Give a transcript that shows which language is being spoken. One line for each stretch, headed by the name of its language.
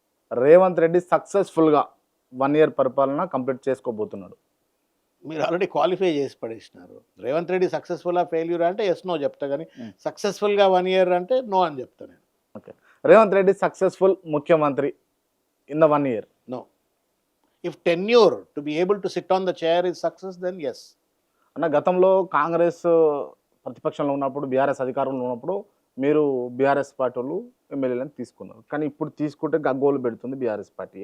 Telugu: రేవంత్ రెడ్డి సక్సెస్ఫుల్గా 1 year పరిపాలన complete చేసుకోబోతున్నాడు. మీరు ఆల్రెడీ క్వాలిఫై చేసి పడేసినారు. రేవంత్ రెడ్డి సక్సెస్ఫుల్ ఫెయిల్యూర్ అంటే ఎస్ నో చెప్తా, కానీ సక్సెస్ఫుల్గా 1 year అంటే నో అని చెప్తాను నేను. ఓకే, రేవంత్ రెడ్డి సక్సెస్ఫుల్ ముఖ్యమంత్రి in the 1 year?
English: No. If tenure to be able to sit on the chair is success, then yes.
Telugu: అన్న, గతంలో కాంగ్రెస్ ప్రతిపక్షంలో ఉన్నప్పుడు, బీఆర్ఎస్ అధికారంలో ఉన్నప్పుడు మీరు బీఆర్ఎస్ పార్టీ వాళ్ళు ఎమ్మెల్యేలను తీసుకున్నారు, కానీ ఇప్పుడు తీసుకుంటే గగ్గోలు పెడుతుంది బీఆర్ఎస్ పార్టీ.